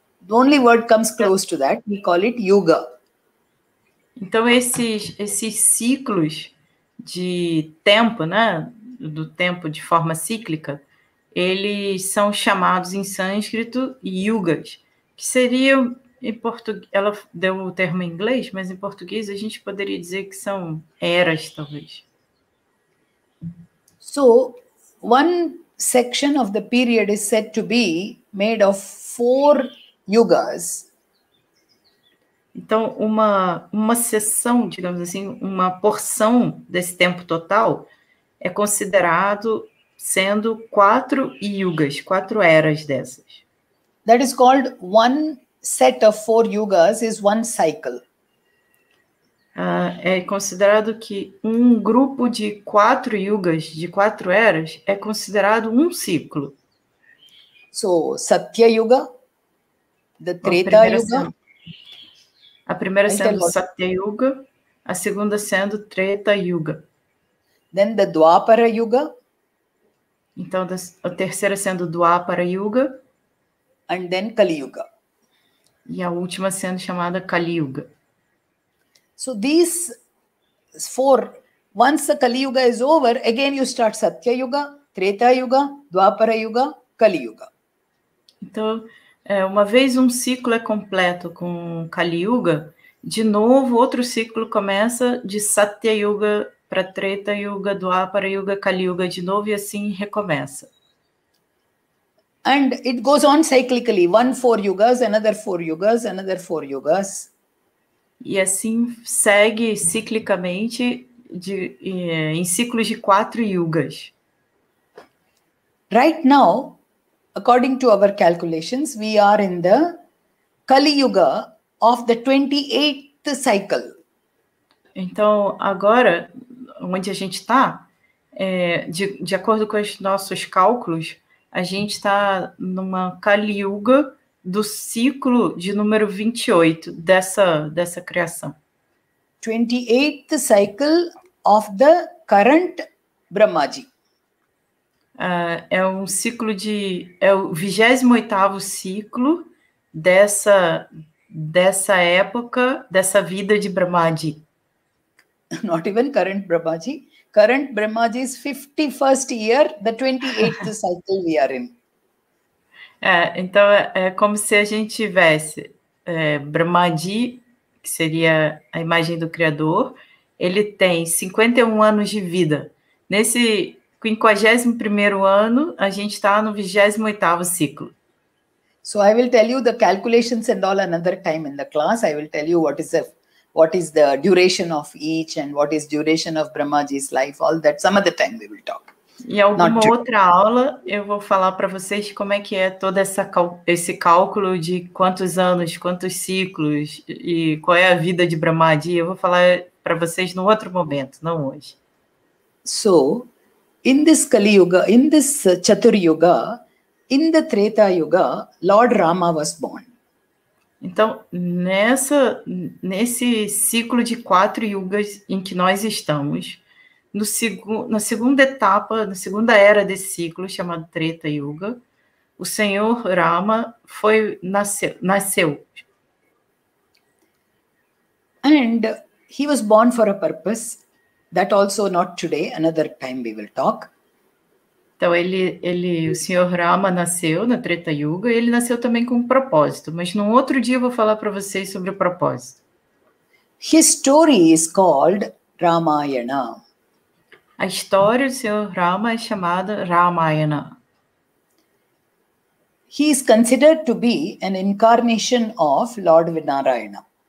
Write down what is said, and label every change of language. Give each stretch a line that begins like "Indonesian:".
English: The only word comes close to that, we call it yuga.
Portuguese: Então, esses ciclos de tempo, né, do tempo de forma cíclica, eles são chamados em sânscrito yugas, que seriam, em português, ela deu o termo em inglês, mas em português a gente poderia dizer que são eras, talvez.
English: So, one section of the period is said to be made of 4 yugas.
Portuguese: Então, uma seção, digamos assim, uma porção desse tempo total é considerado sendo 4 yugas, 4 eras dessas.
English: That is called one set of 4 yugas is one cycle.
Portuguese: É considerado que um grupo de 4 yugas, de 4 eras, é considerado um ciclo.
English: So, Satya Yuga, the Treta Yuga.
Portuguese: A primeira sendo Satya Yuga, a segunda sendo Treta Yuga.
English: Then the Dwapara Yuga.
Portuguese: Então, a terceira sendo Dwapara Yuga.
English: And then Kali Yuga.
Portuguese: E a última sendo chamada Kali Yuga.
English: So these 4, once the Kali Yuga is over, again you start Satya Yuga, Treta Yuga, Dwapara Yuga, Kali Yuga.
Portuguese: Então, uma vez um ciclo é completo com Kali Yuga, de novo outro ciclo começa de Satya Yuga para Treta Yuga, Dwapara Yuga, Kali Yuga de novo e assim recomeça.
English: And it goes on cyclically, 4 yugas, another 4 yugas, another 4 yugas.
Portuguese: E assim segue ciclicamente em ciclos de 4 yugas.
English: Right now, according to our calculations, we are in the Kali Yuga of the 28th cycle.
Portuguese: Então, agora, onde a gente está, de acordo com os nossos cálculos, a gente está numa Kali Yuga do ciclo de número 28 dessa criação.
English: 28th cycle of the current Brahmaji.
Portuguese: É um ciclo é o 28º ciclo dessa época, dessa vida de Brahmaji.
English: Not even current Brahmaji. Current Brahmaji's 51st year, the 28th cycle we are in.
Portuguese: Então, é como se a gente tivesse Brahmaji, que seria a imagem do Criador, ele tem 51 anos de vida. Nesse 51º ano, a gente está no 28º ciclo.
English: So I will tell you the calculations and all another time in the class. I will tell you what is the duration of each and what is duration of Brahmaji's life. All that some other time we will talk.
Portuguese: Em alguma outra aula, eu vou falar para vocês como é que é todo esse cálculo de quantos anos, quantos ciclos e qual é a vida de Brahmaji. Eu vou falar para vocês no outro momento, não hoje.
English: So, in this Kali Yuga, in this Chatur Yuga, in the Treta Yuga, Lord Rama was born.
Portuguese: Então, nesse ciclo de 4 yugas em que nós estamos, na segunda etapa, na segunda era desse ciclo, chamado Treta Yuga, o Senhor Rama nasceu.
English: And he was born for a purpose, that also not today, another time we will talk.
Portuguese: Então, o Senhor Rama nasceu na Treta Yuga, e ele nasceu também com um propósito, mas num outro dia eu vou falar para vocês sobre o propósito.
English: His story is called Ramayana.
Portuguese: A história do Senhor Rama é chamada Ramayana.
English: He is considered to be an incarnation of Lord Narayana.